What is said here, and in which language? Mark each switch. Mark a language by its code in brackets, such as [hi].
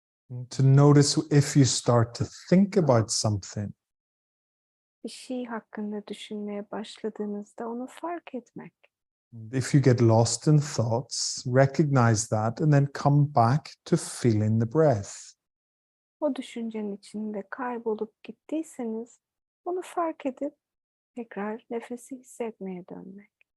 [en] And to notice if you start to think about something, [tr] Bir şey hakkında düşünmeye başladığınızda onu fark etmek. [en] if you get lost in thoughts, recognize that and then come back to feeling the breath. [tr] O düşüncenin içinde kaybolup gittiyseniz onu fark edip tekrar nefesi hissetmeye dönmek.